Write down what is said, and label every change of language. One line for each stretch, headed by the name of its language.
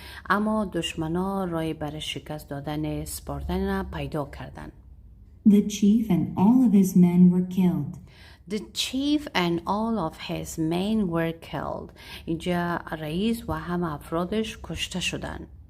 Persian: اما دشمنا رای برای شکست دادن سپارتن را پیدا کردند.
English: The chief and all of his men were killed.
Persian: اینجا رئیس و همه افرادش کشته شدند.